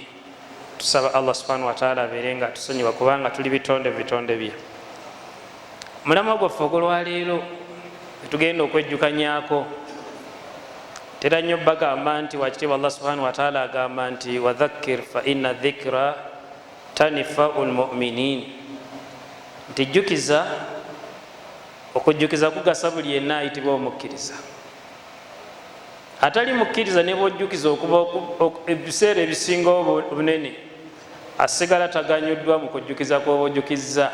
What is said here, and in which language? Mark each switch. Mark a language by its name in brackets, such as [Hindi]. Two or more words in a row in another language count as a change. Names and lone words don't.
[Ganda] Tusaba [Arabic] الله سبحانه وتعالى [Ganda] abeere nga atusonyiwa kubanga tuli bitonde mu bitonde bye. Mulamwa gwaffe ogwolwaleero etugenda okwejjukanyako tera nnyo bagamba nti wakitiibwa [Arabic] الله سبحانه وتعالى [Ganda] agamba nti [Arabic] وذكر فإن الذكرى تنفع المؤمنين, [Ganda] nti jjukiza, okujjukiza kugasa buli yenna ayitibwa omukkiriza. Atali mukkiriza ne bwojjukiza okuba ebiseera ebisinga obunene asigala taganyuddwa mu kujjukiza kw'oba ojjukiza.